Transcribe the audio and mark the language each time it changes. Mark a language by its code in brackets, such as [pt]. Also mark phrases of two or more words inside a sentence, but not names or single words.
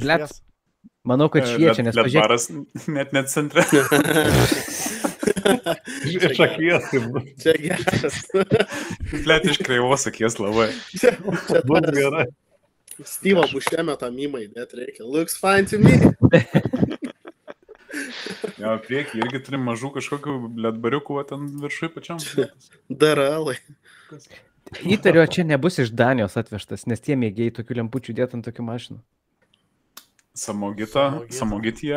[lt] Blet. švies. Manau, kad šviečia, nes pažiūrėk. Baras net centre. Iš akies. Čia geras. Blet iš kreivos akies labai. Bus gerai. Steve'o Bušėmio tą mymą įdėt reikia. [en] Looks fine to me. [lt] Jo, priekį irgi turim mažų kažkokių bletbariukų, ten viršui pačiam. Daralai. Įtariu, čia nebus iš Danijos atvežtas, nes tie mėgėjai tokių lempučių dėt ant tokių mašinų. Samogitija.